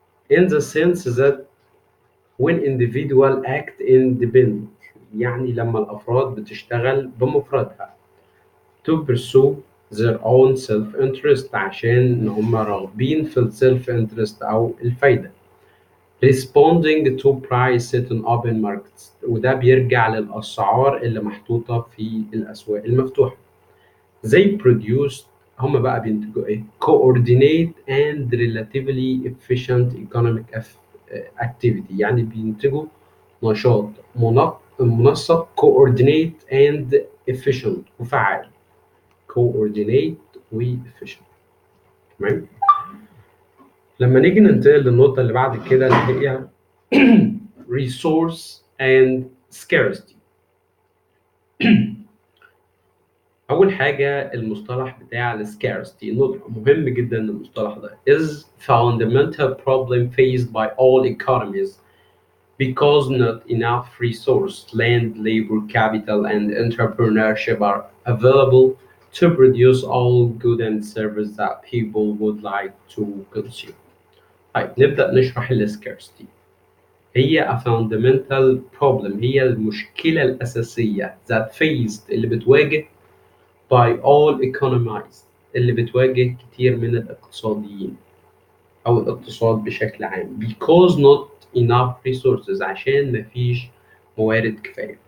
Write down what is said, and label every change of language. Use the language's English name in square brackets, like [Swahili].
[English] in the sense that when individual act independent، [Arabic] يعني لما الأفراد بتشتغل بمفردها [English] to pursue their own self interest، [Arabic] عشان إن هم راغبين في ال self [English] interest أو الفايدة. responding to price set in open markets، [Arabic] وده بيرجع للأسعار اللي محطوطة في الأسواق المفتوحة. [English] they produce، [Arabic] هم بقى بينتجوا إيه؟ [English] coordinate and relatively efficient economic activity، [Arabic] يعني بينتجوا نشاط منسق coordinate and efficient وفعال. coordinate و efficient. تمام. لما نيجي ننتقل للنقطة اللي بعد كده اللي هي resource and scarcity. أول حاجة المصطلح بتاع ال scarcity، نقطة مهم جدا المصطلح ده [English] is fundamental problem faced by all economies because not enough resource, land, labor, capital, and entrepreneurship are available to produce all goods and services that people would like to consume. [Arabic] طيب نبدأ نشرح ال scarcity. هي [English] a fundamental problem، [Arabic] هي المشكلة الأساسية that faced، اللي بتواجه by all economies، اللي بتواجه كتير من الاقتصاديين أو الاقتصاد بشكل عام [English] because not enough resources، [Arabic] عشان مفيش موارد كفاية.